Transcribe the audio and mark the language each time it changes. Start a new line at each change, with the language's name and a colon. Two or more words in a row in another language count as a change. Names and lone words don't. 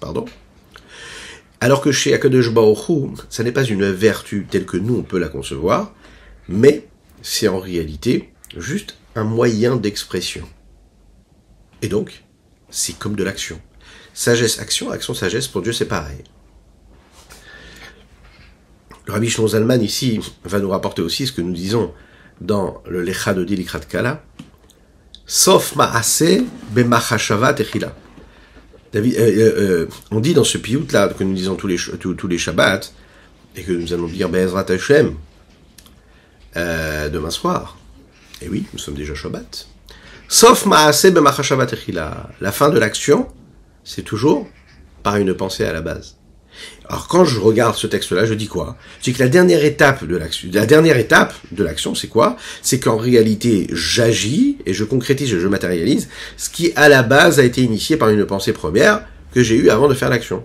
French: Alors que chez
Hebrew: הקדוש ברוך הוא,
French: ça n'est pas une vertu telle que nous, on peut la concevoir, mais c'est en réalité juste un moyen d'expression. Et donc, c'est comme de l'action. Sagesse, action, action, sagesse, pour Dieu, c'est pareil. Le Rabbi Shlomo Zalman, ici, va nous rapporter aussi ce que nous disons dans le Lecha de
Hebrew: לקראת כלה. סוף מעשה במחשבה תחילה.
French: On dit dans ce piout-là, que nous disons tous les Shabbats, et que nous allons dire
Hebrew: בעזרת השם,
French: demain soir. Et oui, nous sommes déjà Shabbat.
Hebrew: סוף מעשה במחשבה תחילה.
French: La fin de l'action, c'est toujours par une pensée à la base. Alors quand je regarde ce texte-là, je dis quoi? Je dis que la dernière étape de l'action, c'est quoi? C'est qu'en réalité, j'agis et je concrétise, je matérialise ce qui à la base a été initié par une pensée première que j'ai eue avant de faire l'action.